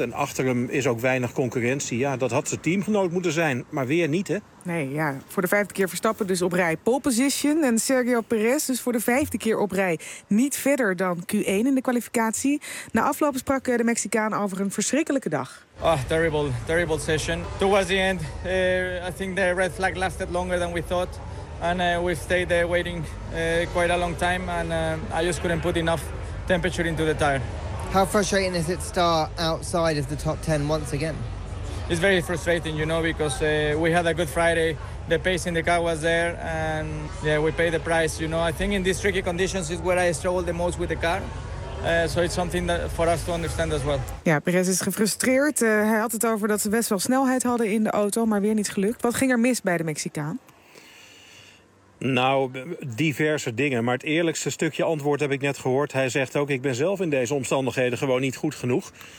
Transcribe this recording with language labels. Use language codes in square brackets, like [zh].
[nl] En achter hem is ook weinig concurrentie. Ja, dat had zijn teamgenoot moeten zijn. Maar weer niet, hè? Nee, ja. Voor de 5e keer Verstappen dus op rij pole position. En Sergio Perez dus voor de 5e keer op rij niet verder dan Q1 in de kwalificatie. Na afloop sprak de Mexicaan over een verschrikkelijke dag. [en] Oh, terrible, terrible session. Towards the end, I think the red flag lasted longer than we thought. And we stayed there waiting quite a long time. And I just couldn't put enough temperature into the tire. How frustrating is it to start outside of the top 10 once again? It's very frustrating, you know, because we had a good Friday. The pace in the car was there, and yeah, we paid the price. You know, I think in these tricky conditions is where I struggle the most with the car. So it's something that for us to understand as well. [nl] Ja, Perez is gefrustreerd. Hij had het over dat ze best wel snelheid hadden in de auto, maar weer niet gelukt. Wat ging er mis bij de Mexicaan? Nou, diverse dingen. Maar het eerlijkste stukje antwoord heb ik net gehoord. Hij zegt ook, ik ben zelf in deze omstandigheden gewoon niet goed genoeg.